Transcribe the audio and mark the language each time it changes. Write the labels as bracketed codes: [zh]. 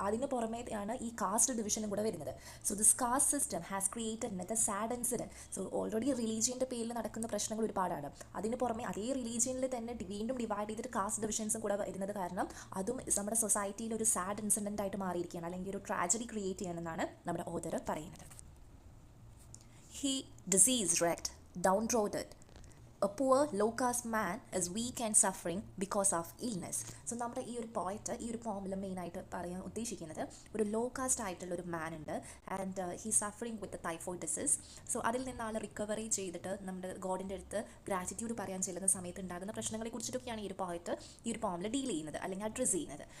[ml] അതിന് പുറമേയാണ് ഈ കാസ്റ്റ് ഡിവിഷനും കൂടെ വരുന്നത്. [en] So this caste system has created ഇന്നത്തെ sad incident. [ml] സോ ഓൾറെഡി റിലീജിയൻ്റെ പേരിൽ നടക്കുന്ന പ്രശ്നങ്ങൾ ഒരുപാടാണ്. അതിന് പുറമെ അതേ റിലീജിയനിൽ തന്നെ വീണ്ടും ഡിവൈഡ് ചെയ്തിട്ട് കാസ്റ്റ് ഡിവിഷൻസും കൂടെ വരുന്നത് കാരണം അതും നമ്മുടെ സൊസൈറ്റിയിൽ ഒരു സാഡ് ഇൻസിഡൻ്റ് ആയിട്ട് മാറിയിരിക്കുകയാണ്, അല്ലെങ്കിൽ ഒരു ട്രാജഡി ക്രിയേറ്റ് ചെയ്യണമെന്നാണ് നമ്മുടെ ഓതർ പറയുന്നത്. [en] He disease-wrecked, downtrodden, a poor low-caste man is weak and suffering because of illness. [ml] So നമ്മുടെ ഈ ഒരു പോയിറ്റ് ഈ ഒരു പോമിൽ മെയിനായിട്ട് പറയാൻ ഉദ്ദേശിക്കുന്നത് ഒരു ലോ കാസ്റ്റ് ആയിട്ടുള്ള ഒരു മാൻ ഉണ്ട് [en] And he suffering with typhoid disease. [ml] So അതിൽ നിന്ന് ആൾ റിക്കവറി ചെയ്തിട്ട് നമ്മുടെ ഗോഡിൻ്റെ അടുത്ത് ഗ്രാറ്റിറ്റ്യൂഡ് പറയാൻ ചെല്ലുന്ന സമയത്ത് ഉണ്ടാകുന്ന പ്രശ്നങ്ങളെ കുറിച്ചിട്ടൊക്കെയാണ് ഈ ഒരു പോയിറ്റ് ഈ ഒരു പോമിൽ ഡീൽ ചെയ്യുന്നത് അല്ലെങ്കിൽ അഡ്രസ്സ് ചെയ്യുന്നത്.